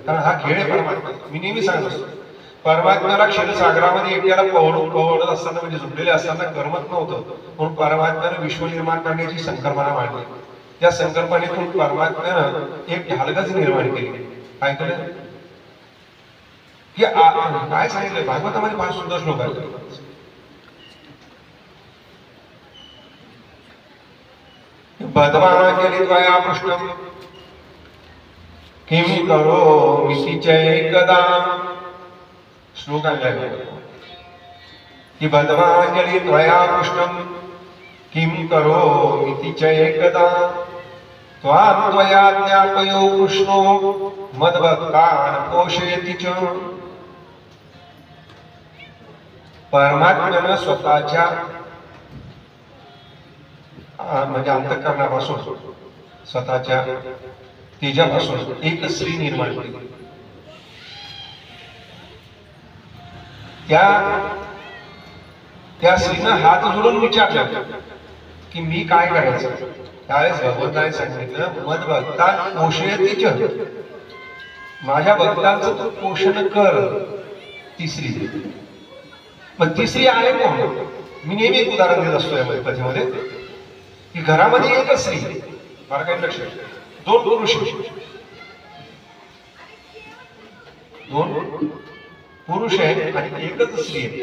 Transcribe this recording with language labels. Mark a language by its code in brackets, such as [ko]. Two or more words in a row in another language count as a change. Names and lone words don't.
[mr] कारण हा खेळ आहे परमात्मा. मी नेहमी सांगतो, परमात्म्याला क्षीरसागरामध्ये एकट्याला पवडत असताना म्हणजे झुकलेले असताना करमत नव्हतं, म्हणून परमात्म्यानं विश्व निर्माण करण्याची संकल्पना मांडली. त्या संकल्पनेतून परमात्म्यानं एक ढालगज निर्माण केली. काय केलं? की काय सांगितलं भागवतामध्ये? फार सुंदर श्लोक आहे. [sa] बद्वांजलि त्वया पृष्ठम किं करोमि चैकदा. [mr] श्लोक आहे की [sa] बद्वांजलि त्वया पृष्ठम किं करोमि चैकदा त्वां त्वया ज्ञापयो कृष्णो मद्भक्तान् पोषयति च. [mr] परमात्म्यानं स्वतःच्या म्हणजे अंतःकरणापासून स्वतःच्या तेजापासून एक स्त्री निर्माण केली. त्या स्त्रीनं हात जोडून विचारलं की मी काय करायचं? त्यावेळेस भगवंताने सांगितलं [sa] मद भक्तान पोषयति च. [mr] माझ्या भक्तांचं तू पोषण कर. तिसरी. पण तिसरी आहे कोण? मी नेहमी एक उदाहरण देत असतो यामध्ये कथेमध्ये की घरामध्ये एकच स्त्री, मला काही लक्ष, दोन पुरुष, दोन पुरुष आहेत आणि एकच स्त्री आहे.